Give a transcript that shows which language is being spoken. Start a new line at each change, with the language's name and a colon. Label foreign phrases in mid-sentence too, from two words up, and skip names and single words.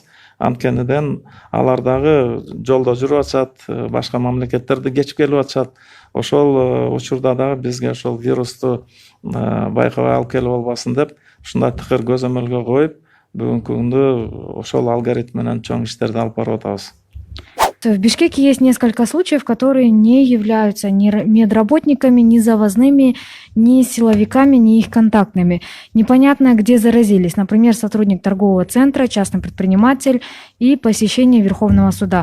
Kyrgyz: Анткениден алар дагы жолдо жүрүп атышат, башка мамлекеттерди кечип келип атышат. Ошол учурда дагы бизге ошол вирусту байкабай алып келип албасын деп, ушундай тыкыр көзөмөлгө коюп, бүгүнкү күндө ошол алгоритм менен чоң иштерди алып барып атабыз.
Russian: В Бишкеке есть несколько случаев, которые не являются ни медработниками, ни завозными, ни силовиками, ни их контактными. Непонятно, где заразились. Например, сотрудник торгового центра, частный предприниматель и посещение Верховного суда.